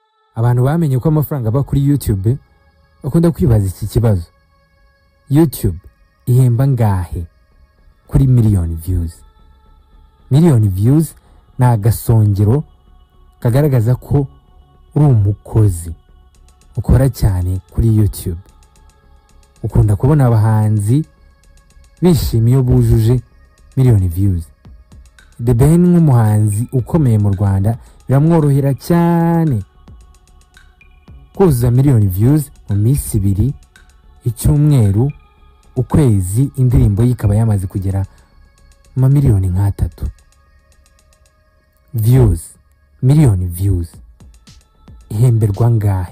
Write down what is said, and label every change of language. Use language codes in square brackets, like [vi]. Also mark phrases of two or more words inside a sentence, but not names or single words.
[rw] abantu bamenye ko amafaranga aba kuri YouTube bakunda kwibaza iki kibazo. YouTube ihemba ngahe kuri [en] million views? Million views [rw] ni agasongero kagaragaza ko uri umukozi ukora cyane kuri YouTube. Ukunda kubona abahanzi bishimiye iyo bujuje [en] million views. [rw] The Ben nk'umuhanzi ukomeye mu Rwanda biramworohera cyane kuzuza [en] million views [rw] mu minsi 2, icyumweru, ukwezi, indirimbo yikaba yamaze kugera mu miliyoni 3. [en] Views, million views [rw] ihemberwa ngahe?